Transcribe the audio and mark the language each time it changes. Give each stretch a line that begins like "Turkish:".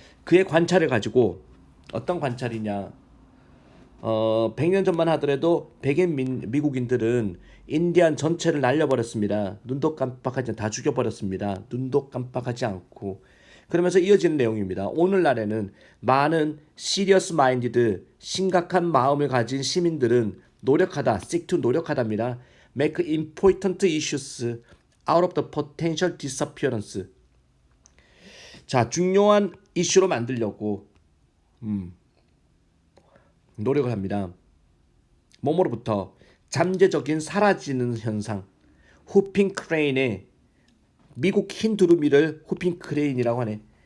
Korean: 그의 관찰을 가지고 어떤 관찰이냐? 100년 전만 하더라도 백인 미국인들은 인디안 전체를 날려버렸습니다. 눈도 깜빡하지 다 죽여버렸습니다. 눈도 깜빡하지 않고 그러면서 이어지는 내용입니다. 오늘날에는 많은 시리어스 마인디드 심각한 마음을 가진 시민들은 노력하다,
English: seek to
Korean: 노력하답니다.
English: make important issues out of the potential disappearance.
Korean: 자, 중요한 이슈로 만들려고 노력을 합니다. 뭐뭐로부터 잠재적인 사라지는 현상. 후핑 크레인의 미국 흰 두루미를 후핑 크레인이라고 하네.